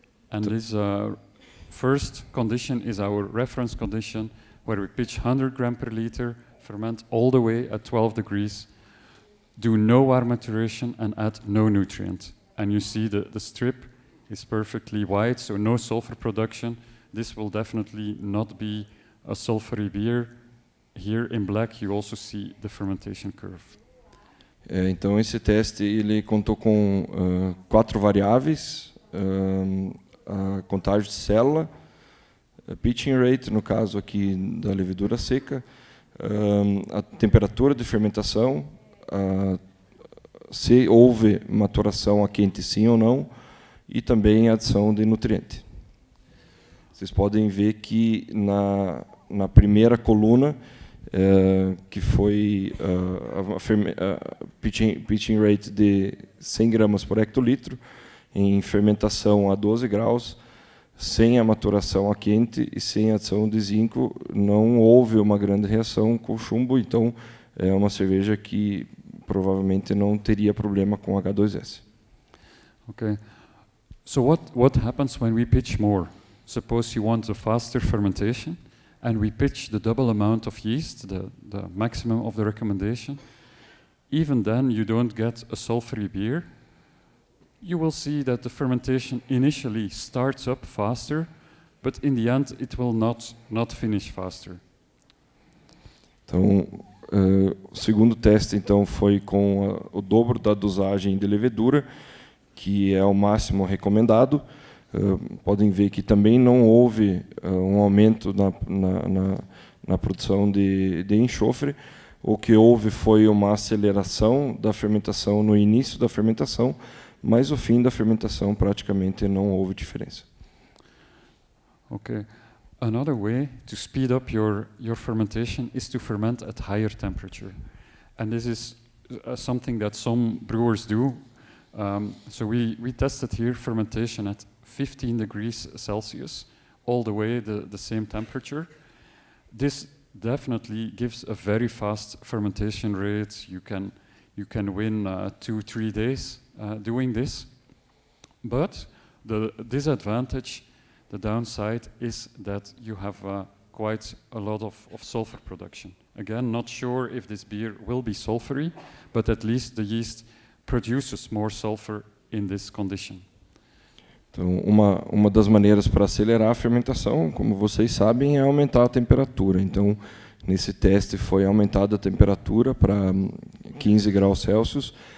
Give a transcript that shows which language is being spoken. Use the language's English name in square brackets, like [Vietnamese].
[English] And this first condition is our reference condition, where we pitch 100 gram per liter, ferment all the way at 12 degrees, do no warm maturation, and add no nutrient. And you see the strip is perfectly white, so no sulfur production. This will definitely not be a sulfury beer. Here in black you also see the fermentation curve. [Portuguese] Então esse teste ele contou com 4 variáveis, a contagem de célula, a pitching rate, no caso aqui da levedura seca, a temperatura de fermentação, se houve maturação a quente sim ou não, e também a adição de nutriente. Vocês podem ver que na primeira coluna, que foi a pitching rate de 100 gramas por hectolitro, em fermentação a 12 graus, sem a maturação a quente e sem a adição de zinco, não houve uma grande reação com o chumbo, então é uma cerveja que provavelmente não teria problema com H2S. Okay. [English] So what happens when we pitch more? Suppose you want a faster fermentation, and we pitch the double amount of yeast, the maximum of the recommendation. Even then, you don't get a sulfury beer. You will see that the fermentation initially starts up faster, but in the end, it will not finish faster. [Portuguese] Então, o segundo teste então foi com o dobro da dosagem de levedura, que é o máximo recomendado. Podem ver que também não houve um aumento na produção de enxofre. O que houve foi uma aceleração da fermentação no início da fermentação, mas no fim da fermentação praticamente não houve diferença. Okay. [English] Another way to speed up your fermentation is to ferment at higher temperature. And this is something that some brewers do. So we tested here fermentation at 15 degrees Celsius, all the way the same temperature. This definitely gives a very fast fermentation rate. You can win 2-3 days doing this. But the disadvantage, the downside, is that you have quite a lot of sulfur production. Again, not sure if this beer will be sulfury, but at least the yeast produces more sulfur in this condition. [Portuguese] Então, uma das maneiras para acelerar a fermentação, como vocês sabem, é aumentar a temperatura. Então, nesse teste foi aumentada a temperatura para 15 graus Celsius.